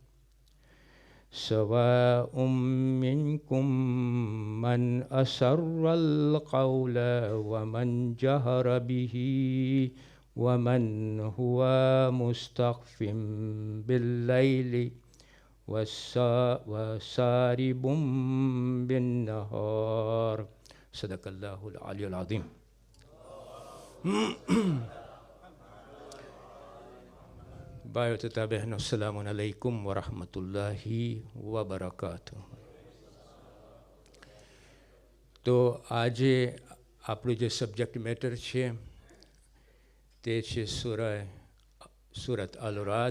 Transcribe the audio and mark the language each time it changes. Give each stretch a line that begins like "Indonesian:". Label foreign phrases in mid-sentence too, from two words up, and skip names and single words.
Arabic: سواء منكم من أسر القول ومن جهر به ومن هو مستخف بالليل وسارب بالنهار صدق الله العلي العظيم.
Gujarati: ભાઈઓ તથા બહેનો,
Arabic: السلام عليكم ورحمة الله وبركاته.
Gujarati: તો આજે આપણું જે
English: subject matter
Gujarati: છે તે છે સુરત અલ-રાદ.